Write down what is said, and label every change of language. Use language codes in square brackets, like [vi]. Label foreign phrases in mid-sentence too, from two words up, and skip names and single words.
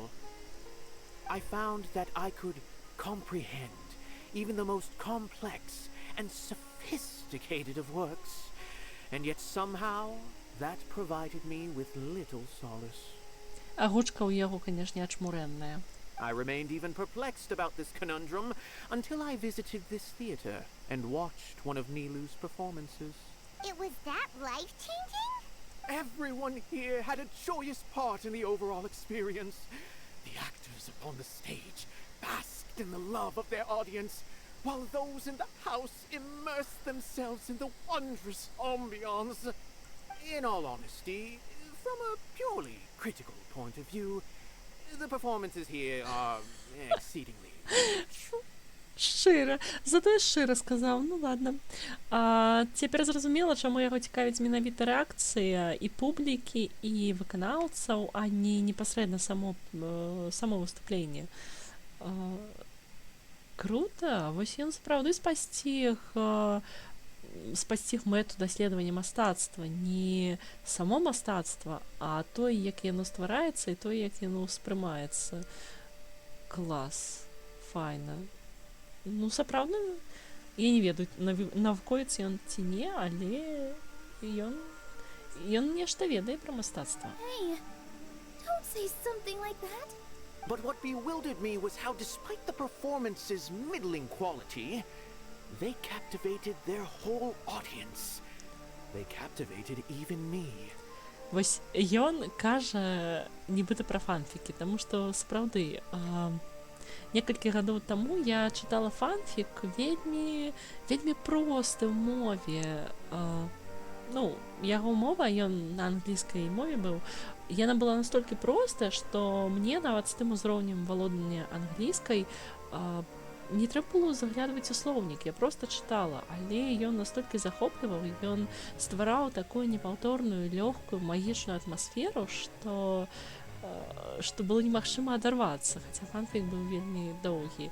[en] I found that I could comprehend even the most complex and sophisticated of works, and yet somehow that provided me with little solace. [be] А гучка у яго, конечно, ачмуренная. [en] I remained even perplexed about this conundrum until I visited this theater and watched one of Nilu's performances. It was that life-changing? Everyone here had a joyous part in the overall experience. The actors upon the stage basked in the love of their audience, while those in the house immersed themselves in the wondrous ambiance. In all honesty, from a purely critical point of view, the performances here are exceedingly... [be] Шчыра. Зато я шчыра сказаў. [ru] Ну ладно. [be] Цяпер зразумела, чаму яго цікавіць менавіта рэакцыя і публікі, і выканаўцаў, а не непасрэдна само выступленне. Круто. Вось ён сапраўды спасціг мэту даследавання мастацтва. Не само мастацтва, а той, як яно ствараецца, і той, як яно ўспрымаецца. Клас. Файна. Ну, сапраўдна, я не ведаю, навукоец ён ці не, але ён нешта ведае пра мастацтва. [en] Hey, don't say something like that. But what bewildered me was how, despite the performance's middling quality, They captivated their whole audience. They captivated even me. [be] Вось ён кажа нібыта пра фанфікі, таму што сапраўды некалькі гадоў таму я чытала фанфік вельмі просты ў мове. Ну, яго мова, ён на англійскай мове быў, яна была настолькі простая, што мне нават з тым узроўнем валодання англійскай не трэба было заглядваць у слоўнік, я проста чытала, але ён настолькі захопліваў, ён ствараў такую непаўторную, лёгкую, магічную атмасферу, што было немагчыма адарвацца, хаця фанфік быў вельмі доўгі.